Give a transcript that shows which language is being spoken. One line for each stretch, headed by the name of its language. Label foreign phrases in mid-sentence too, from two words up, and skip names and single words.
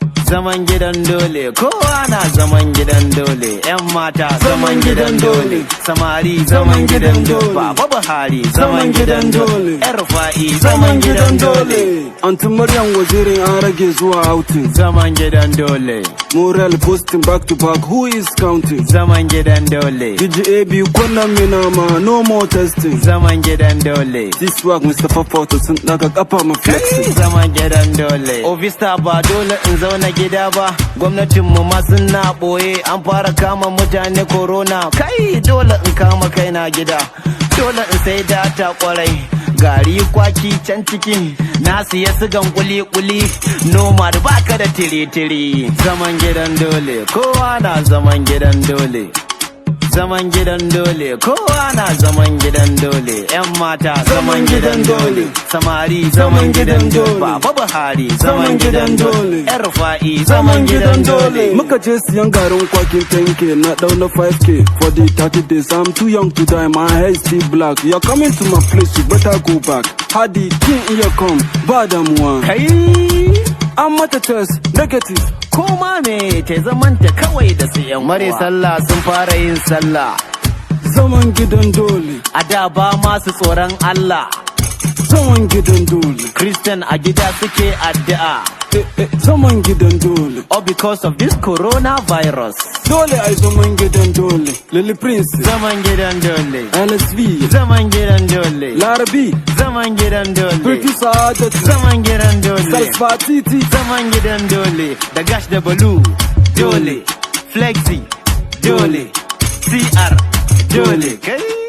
Hausa: Zaman gidan dole, kowa na zaman gidan dole. Yan mata, zaman Zaman gidan gidan dole. dole. Samari, Zaman zaman gidan gidan dole. dole. Baba Buhari, Zaman zaman gidan gidan dole. dole. Yar Rufa'i, Zaman zaman gidan gidan dole. dole. Aunty Maryam Waziri an rage zuwa outing. Zaman gidan dole.
English: Morel posting back to back, who is counting?
Hausa: Zaman gidan dole. D J A B kunna me nama,
English: no more testing.
Hausa: Zaman gidan dole.
English: This work, Mr.
Hausa: Fofotu, sun daga kafa mu flexing. Kai, zaman gidan dole. Ovista ba dole in zauna gida ba. Gwamnatin mu ma suna boye, an fara kama mutane corona. Kai, dole in kama kaina gida. Dole in sai data kwarai. Gari kwaki can ciki, na siya sigan kuli-kuli. Noma da baka da tiri-tiri. Zaman gidan dole, kowa na zaman gidan dole. Zaman gidan dole, kowa na zaman gidan dole. Yan mata, zaman Zaman gidan gidan dole. dole. Samari, Zaman zaman gidan gidan dole. dole. Baba Buhari, Zaman zaman gidan gidan dole. dole. Yar Rufa'i, Zaman zaman gidan gidan dole. dole. Muka je siyan garin kwakin ten K, na dau na five K.
English: For the thirty days, I'm too young to die, my hair is still black. You're coming to my place, you better go back.
Hausa: Hadi, kin iya come, ba damuwa. Kai. An mata test, negative. Koma me, ta zamanta kawai da su yan uwa. Mare sallah sun fara yin sallah. Zaman gidan dole. A da ba masu tsoron Allah. Zaman gidan dole. Christian a gida suke addu'a. Eh, eh, zaman gidan dole.
English: All because of this coronavirus.
Hausa: Dole ai zaman gidan dole. Lily Prince. Zaman gidan dole. L S V. Zaman gidan dole. Larabi. Zaman gidan dole. Pretty Sadat. Zaman gidan dole. Salsa Titi. Zaman gidan dole. Da Gash da Balu. Dole. Flexi. Dole. C R. Dole. Kai.